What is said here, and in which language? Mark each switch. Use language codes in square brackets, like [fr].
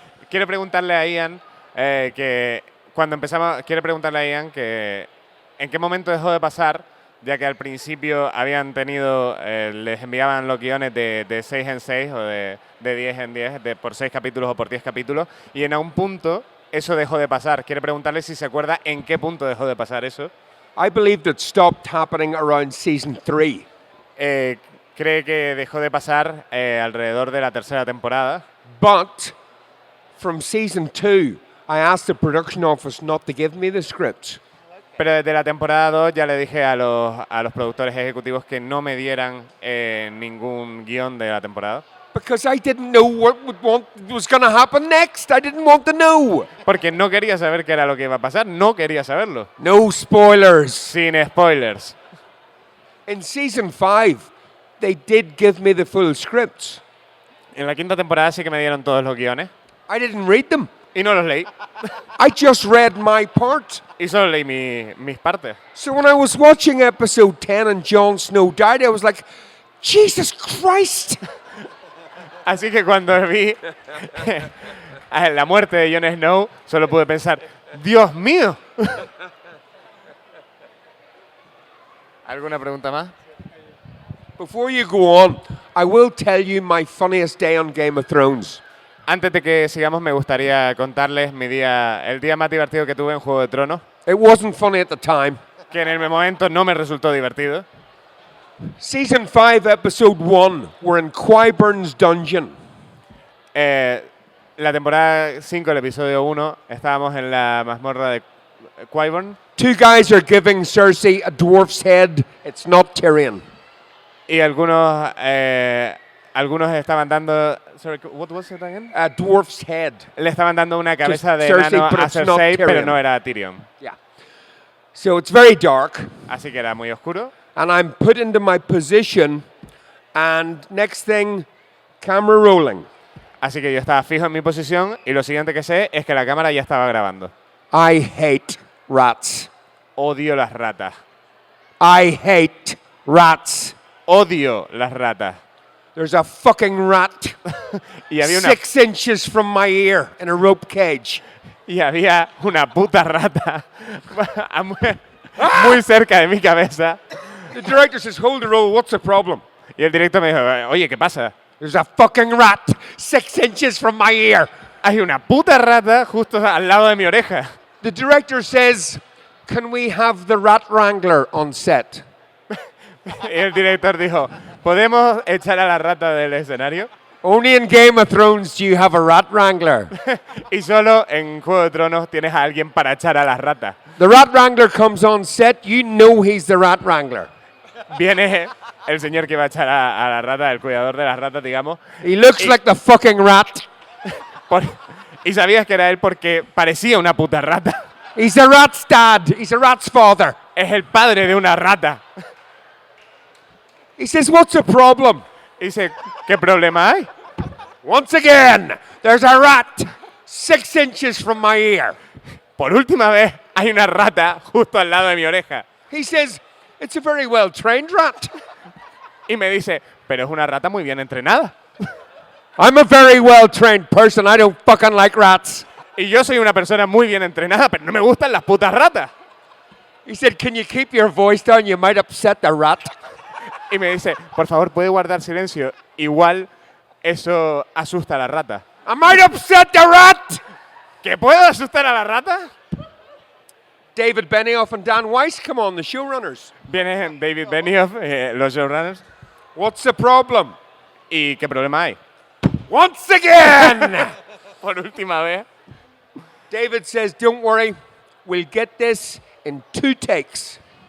[es] Quiero preguntarle a Ian que cuando empezamos, en qué momento dejó de pasar, ya que al principio habían tenido, les enviaban los guiones de 6 en 6 o de 10 en 10, por 6 capítulos o por 10 capítulos, y en un punto eso dejó de pasar. Quiere preguntarle si se acuerda en qué punto dejó de pasar eso. [en] I believe that stopped happening around season 3. [es] Cree que dejó de pasar alrededor de la tercera temporada. [en] But from season 2, I asked the production office not to give me the scripts. [es] Pero desde la temporada 2 ya le dije a los productores ejecutivos que no me dieran ningún guión de la temporada. [en] Because I didn't know what was going to happen next. I didn't want to know. [es] Porque no quería saber qué era lo que iba a pasar. No quería saberlo. [en] No spoilers. [es] Sin spoilers. [en] In season 5, they did give me the full scripts. [es] En la quinta temporada sí que me dieron todos los guiones. [en] I didn't read them. [es] Y no los leí. [en] I just read my part. [es] Y solo leí mis partes. [en] So when I was watching episode 10 and Jon Snow died, I was like, Jesus Christ. [es] Así que cuando vi la muerte de Jon Snow, solo pude pensar, ¡Dios mío! ¿Alguna pregunta más? [en] Before you go on, I will tell you my funniest day on Game of Thrones. [es] Antes de que sigamos, me gustaría contarles el día más divertido que tuve en Juego de Tronos. [en] It wasn't funny at the time. [es] Que en el momento no me resultó divertido. [en] Season 5, episode 1, we're in Qyburn's dungeon. [es] La temporada 5, el episodio 1, estábamos en la mazmorra de Qyburn. [en] 2 guys are giving Cersei a dwarf's head. It's not Tyrion. [es] Y algunos estaban dando... [en] Sorry, what was it again? A dwarf's head. [es] Le estaban dando una cabeza de Cersei, enano [en] but [es] a [en] it's not [es] Cersei, pero Tyrion. no era Tyrion. [en] Yeah. So it's very dark. [es] Así que era muy oscuro. [en] And I'm put into my position, and next thing, camera rolling. [es] Así que yo estaba fijo en mi posición y lo siguiente que sé es que la cámara ya estaba grabando. [en] I hate rats. [es] Odio las ratas. [en] I hate rats. [es] Odio las ratas. [en] There's a fucking rat [es] Y había [en] 6 inches from my ear in a rope cage. [es] y había una puta rata muy cerca de mi cabeza. [en] The director says, hold the roll, what's the problem? [es] Y el director me dijo, oye, ¿qué pasa? [en] There's a fucking rat 6 inches from my ear. [es] Hay una puta rata justo al lado de mi oreja. [en] The director says, can we have the rat wrangler on set? [es] Y el director dijo, ¿podemos echar a la rata del escenario? [en] Only in Game of Thrones do you have a rat wrangler. [es] Y solo en Juego de Tronos tienes a alguien para echar a las ratas. [en] The rat wrangler comes on set, you know he's the rat wrangler. [es] Viene el señor que va a echar a la rata, el cuidador de las ratas, digamos. [en] He looks like the fucking rat. [es] Y sabías que era él porque parecía una puta rata. [en] He's a rat's dad. He's a rat's father. [es] Es el padre de una rata. [en] He says, what's the problem? [es] Y dice, ¿qué problema hay? [en] Once again, there's a rat 6 inches from my ear. [es] Por última vez, hay una rata justo al lado de mi oreja. [en] He says, it's a very well-trained rat. [es] Y me dice, pero es una rata muy bien entrenada. [en] I'm a very well-trained person. I don't fucking like rats. [es] Y yo soy una persona muy bien entrenada, pero no me gustan las putas ratas. [en] He said, can you keep your voice down? You might upset the rat. [es] Y me dice, por favor, ¿puede guardar silencio? Igual eso asusta a la rata. [en] I might upset the rat. [es] ¿Que puedo asustar a la rata? [en] David Benioff and Dan Weiss, come on, the showrunners. [es] Viene David Benioff, los showrunners. [en] What's the problem? [es] ¿Y qué problema hay? [en] Once again! [es] Por última vez. [en] David says, don't worry, we'll get this in 2 takes.